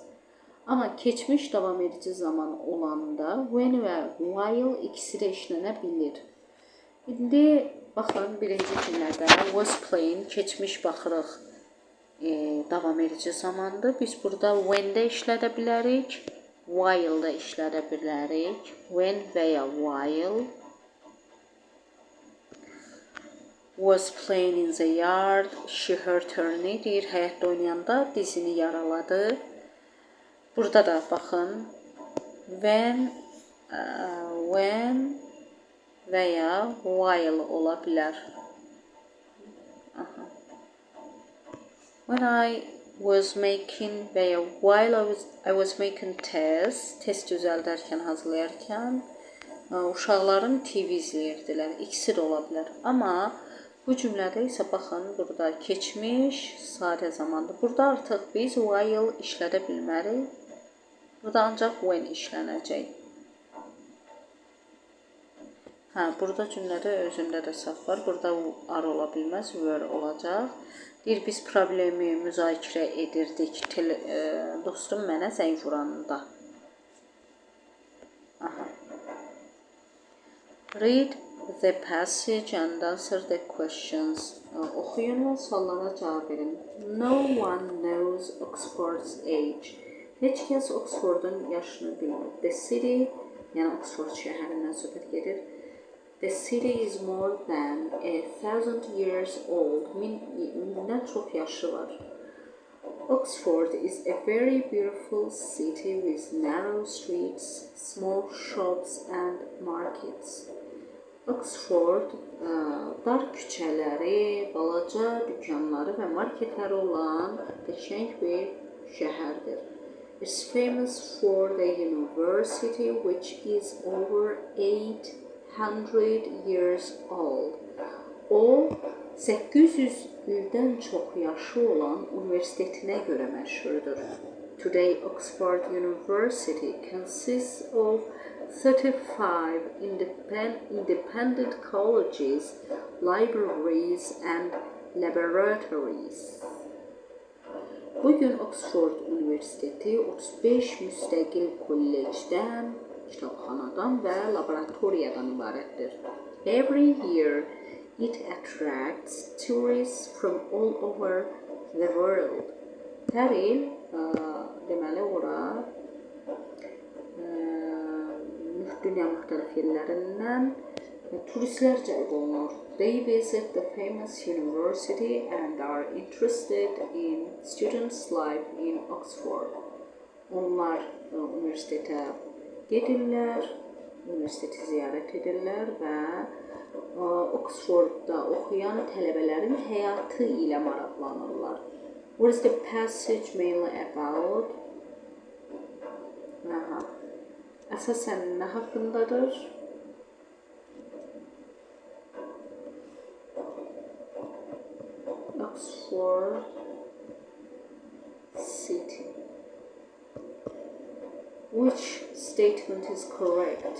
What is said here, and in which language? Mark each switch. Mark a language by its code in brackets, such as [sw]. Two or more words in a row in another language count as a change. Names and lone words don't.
[az] Amma keçmiş davam edici zaman olanda when və while ikisi də işlənə bilir. İndi baxın, birinci cümlədə [en] was playing, [az] keçmiş baxırıq, davam edici zamandır. Biz burada when-də işlədə bilərik, while-da işlədə bilərik. [en] When [az] və ya [en] while. Was playing in the yard, she hurt her knee, [az] deyir, həyətdə oynayanda dizini yaraladı. Burada da baxın, when və ya while ola bilər. Aha. [en] When I was making [az] və ya [en] while I was making [az] test düzəldərkən, hazırlayarkən uşaqlarım TV izləyirdilər. İkisi də ola bilər. Amma bu cümlədə isə baxın, burada keçmiş sadə zamandır. Burada artıq biz while işlədə bilmərik. Burada ancaq when işlənəcək. Burada cümlədə özündə də səhv var. Burada are ola bilməz, were olacaq. Deyir, biz problemi müzakirə edirdik. Dostum mənə zəng vuranında. Aha. [en] Read the passage and answer the questions. [az] Oxuyun və suallara cavab verin. [en] No one knows Oxford's age. [az] Heç kəs Oxford'un yaşını bilmir. [en] The city, [az] yəni Oxford şəhərindən söhbət gedir. [en] The city is more than 1,000 years old. [az] Mindən çox yaşı var. [en] Oxford is a very beautiful city with narrow streets, small shops and markets. [az] Oxford dar küçələri, balaca dükanları və marketləri olan qəşəng bir şəhərdir. [en] It's famous for the university which is over 800 years old. [az] O 800 ildən çox yaşı olan universitetinə görə məşhurdur. [en] Today Oxford University consists of 35 independent colleges, libraries and laboratories. [az] Bugün Oxford Universiteti 35 müstəqil kollecdən, kitabxanadan və laboratoriyadan ibarətdir. [en] Every year it attracts tourists from all over the world. [az] Hər il deməli ora dünya müxtəlif yerlərindən Turistlər cəlb olunur. [en] They visit the famous university and are interested in students' life in Oxford. [az] Onlar universitetə gedirlər, universiteti ziyarət edirlər və Oxfordda oxuyan tələbələrin həyatı ilə maraqlanırlar. [en] What is the passage mainly about? [az] Əsasən nə haqqındadır? [en] Oxford City. Which statement is correct?